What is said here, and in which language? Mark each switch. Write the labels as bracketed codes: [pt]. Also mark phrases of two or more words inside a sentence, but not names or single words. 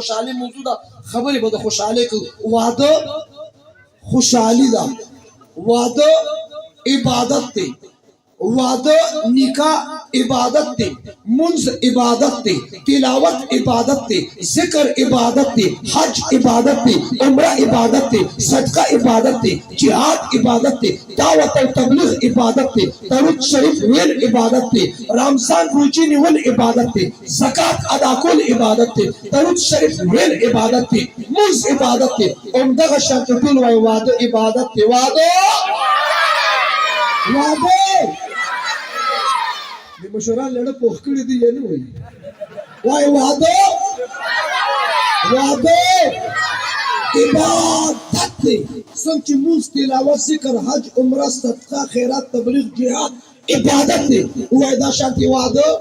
[ps] خوشحالۍ موضوع ده خبرې به د خوشحالۍ کوو واده خوشحالي ده واده عبادت دی واده نکاح عبادت دی منز عبادت دی تلاوت عبادت دی ذکر عبادت دی حج عبادت دی عمرہ عبادت دی صدقہ عبادت دی جہاد عبادت دی دعوت و تبلیغ عبادت دی درود شریف ویل عبادت دی رمضان روزی نیول عبادت دی زکات ادا کول عبادت دی درود شریف ویل عبادت دی منز عبادت دی عمدہ شرط ټول وای واده عبادت دی واده د مشران لړه پوخ کړي دي یا نه وایي واده عبادت دی څنګه چې مونځ تلاوت ذکر حج عمره صدقه خیرات تبلیغ جهاد عبادت دی وایي دا شانتي واده